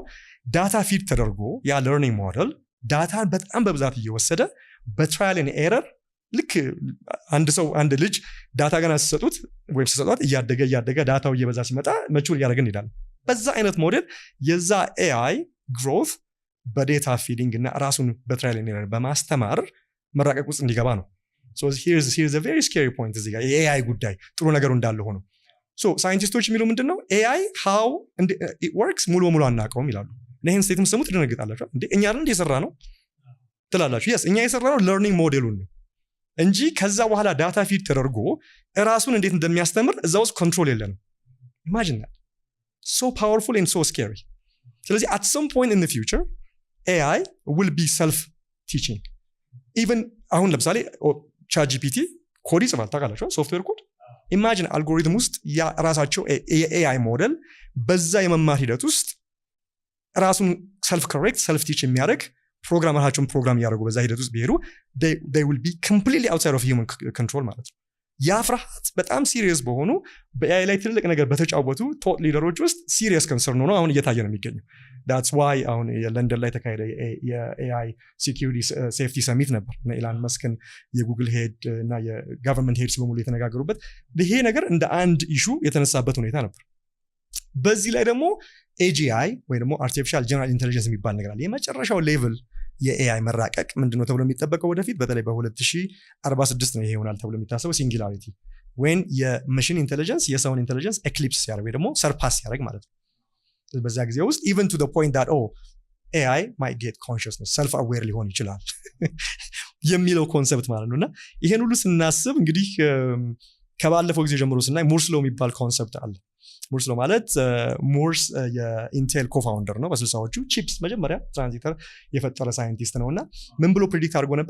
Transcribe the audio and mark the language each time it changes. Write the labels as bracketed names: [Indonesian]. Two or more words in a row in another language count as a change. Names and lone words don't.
[English] data feed [Amharic] ተደርጎ ያ [English] learning model [Amharic] ዳታን በጣም በብዛት እየወሰደ [English] trial and error [Amharic] ልክ አንድ ልጅ ዳታ ገና ሲሰጡት ወይም ሲሰጧት እያደገ ዳታው እየበዛ ሲመጣ መቹር እያደረግን እንሄዳለን። በዛ አይነት ሞዴል የዛ [English] AI growth [Amharic] በዴታ ፊዲንግ እና ራሱን [English] trial and error [Amharic] በማስተማር መራቀቅ ውስጥ እንዲገባ ነው። [English] So here's a very scary point [Amharic] እዚህ ጋር የኤአይ ጉዳይ ጥሩ ነገሩ እንዳለ ሆኖ ሳይንቲስቶች የሚሉ ምንድነው ኤአይ [English] how it works [Amharic] ሙሉ በሙሉ አናውቀውም ይላሉ። ይህን ስቴትም ሰሙ ትደነግጣላችሁ። እንዴ እኛ አይደል የሰራ ነው ትላላችሁ። yes እኛ የሰራ ነው [English] learning model [Amharic] ነው እንጂ ከዛ በኋላ [English] data feed [Amharic] ተደርጎ ራሱን እንዴት እንደሚያስተምር እዛ ውስጥ ኮንትሮል የለንም። [English] imagine that so powerful and so scary። [Amharic] ስለዚህ [English] at some point in the future AI will be self teaching even [Amharic] አሁን ለምሳሌ ቻትጂፒቲ ኮድ ይጽፋል ታውቃላችሁ፣ [English] software code። imagine algorithm [Amharic] ውስጥ ያ ራሳቸው [English] AI model [Amharic] በዛ የመማር ሂደት ውስጥ ራሱን [English] self correct self teach [Amharic] የሚያደርግ ፕሮግራመራቸውን ፕሮግራም እያደረጉ በዛ ሂደት ውስጥ ቢሄዱ [English] they will be completely outside of human control [Amharic] ማለት ነው። ያ ፍርሃት በጣም ሲሪየስ በሆኑ በኤአይ ላይ ትልቅ ነገር በተጫወቱ [English] thought leaders [Amharic] ውስጥ [English] serious concern [Amharic] ሆኖ አሁን እየታየ ነው የሚገኘው። [English] that's why [Amharic] አሁን የለንደን ላይ ተካሄደ [English] AI security safety summit [Amharic] ነበር እና ኢላን መስክን የጉግል ሄድ እና [English] government heads [Amharic] በሙሉ የተነጋገሩበት ይሄ ነገር እንደ አንድ ኢሹ የተነሳበት ሁኔታ ነበር። በዚህ ላይ ደግሞ ኤጂአይ ወይ ደግሞ [English] artificial general intelligence [Amharic] የሚባል ነገር አለ። የመጨረሻው ሌቭል የኤአይ መራቀቅ ምንድነው ተብሎ የሚጠበቀው ወደፊት በተለይ በ2046 ነው ይሄ ይሆናል ተብሎ የሚታሰበው ሲንጉላሪቲ ወይን [English] machine intelligence [Amharic] የሰውን [English] intelligence eclipse [Amharic] ሲያደርግ ወይ ደግሞ ሰርፓስ ሲያደርግ ማለት ነው። በዛ ጊዜ ውስጥ [English] even to the point that AI might get consciousness self aware [Amharic] ሊሆን ይችላል የሚለው ኮንሰፕት ማለት ነውና ይሄን ሁሉ ስናስብ እንግዲህ ከባለፈው ጊዜ ጀምሮ ስናይ ሙርስ ሎው የሚባል ኮንሰፕት አለ። ሙርስ ሎው ማለት ሙርስ የኢንቴል ኮፋውንደር ነው። በ60ዎቹ ቺፕስ መጀመሪያ ትራንዚስተር የፈጠረ ሳይንቲስት ነውና ምን ብሎ ፕሬዲክት አድርጎ ነበር?